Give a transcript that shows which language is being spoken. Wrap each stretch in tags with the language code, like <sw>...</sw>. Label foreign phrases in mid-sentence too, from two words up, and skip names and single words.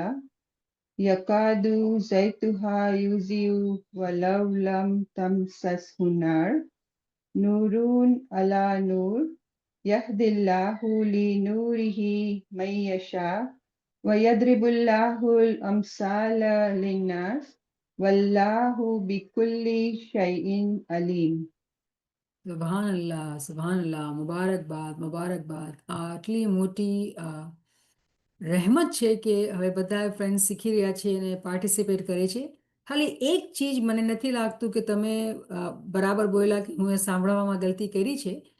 <ar>يكاد زيتها يضيء ولو لم تمسسه نار. نور على نور. يهدي الله لنوره من يشاء. ويضرب الله الأمثال للناس. والله بكل شيء عليم. سبحان الله، سبحان الله,</ar> <gu>મુબારકબાદ, મુબારકબાદ। આટલી મોટી રહેમત છે કે હવે બધા ફ્રેન્ડ્સ શીખી રહ્યા છે અને પાર્ટિસિપેટ કરે છે। ખાલી એક ચીજ મને નથી લાગતું કે તમે બરાબર બોલ્યા કે હું એ સાંભળવામાં ગલતી કરી છે।</gu>